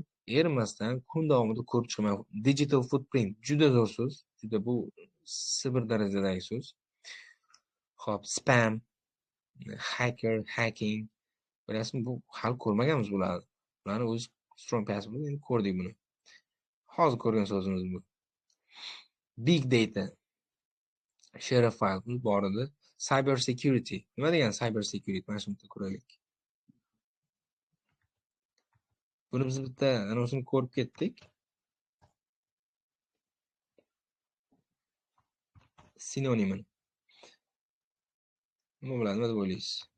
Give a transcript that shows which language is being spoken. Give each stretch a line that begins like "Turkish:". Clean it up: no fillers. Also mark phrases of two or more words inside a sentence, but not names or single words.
Uzbek: Erinmasdan kun davomida ko'rib chiqmang.
English: Digital footprint
Uzbek: juda zo'r so'z, juda bu sibir darajadagi so'z.
English: Xo'p, spam, hacker, hacking.
Uzbek: Bilasizmi, bu hali ko'rmaganmiz bularni. Bularni o'zi
English: strong passive
Uzbek: endi ko'rdik buni. Hozir ko'rgan so'zimiz bu.
English: Big data, share file
Uzbek: bor edi.
English: Cyber security.
Uzbek: Nima degan
English: cyber security?
Uzbek: Mana shuni ko'raylik. Buni biz bitta anosini ko'rib ketdik. Sinonimi. Nima bo'ladi, nima deb o'ylaysiz?